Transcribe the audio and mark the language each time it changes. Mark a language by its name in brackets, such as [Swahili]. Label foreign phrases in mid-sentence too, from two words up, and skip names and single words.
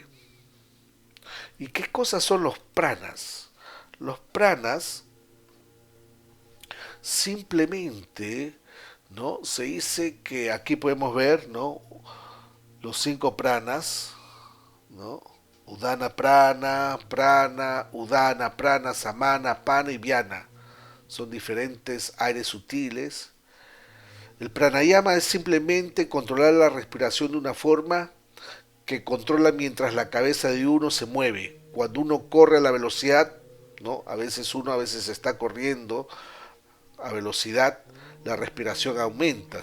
[Spanish] ¿Y qué cosas son los pranas? Los pranas simplemente, ¿no? Se dice que aquí podemos ver, ¿no? Los 5 pranas, ¿no? [Sanskrit] Udana prana, prana, udana prana, samana, pana y vyana. [Spanish] Son diferentes aires sutiles. El pranayama es simplemente controlar la respiración de una forma que controla mientras la cabeza de uno se mueve. Cuando uno corre a la velocidad, ¿no? A veces está corriendo a velocidad, la respiración aumenta.